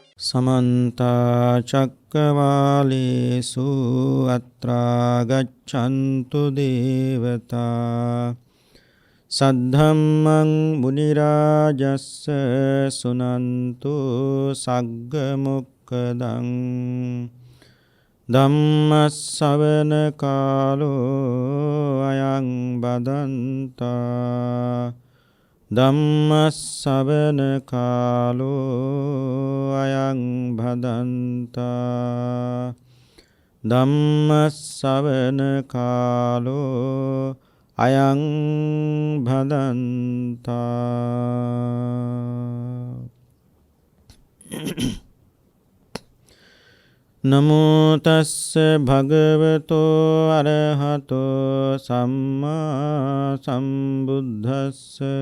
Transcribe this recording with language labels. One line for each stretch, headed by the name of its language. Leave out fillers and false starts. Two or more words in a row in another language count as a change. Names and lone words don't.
Pali: समन्ता चक्रवालेषु अत्रा गच्छन्तु देवता सद्धम्मं मुनिराजस्य सुनन्तु सग्गमुक्कदं धम्मश्रवण कालो अयं बदन्ता ධම්මස්සවන කාලෝ අයං භදන්තා ධම්මස්සවන කාලෝ අයං භදන්තා නමෝ තස්ස භගවතෝ අරහතෝ සම්මා සම්බුද්දස්ස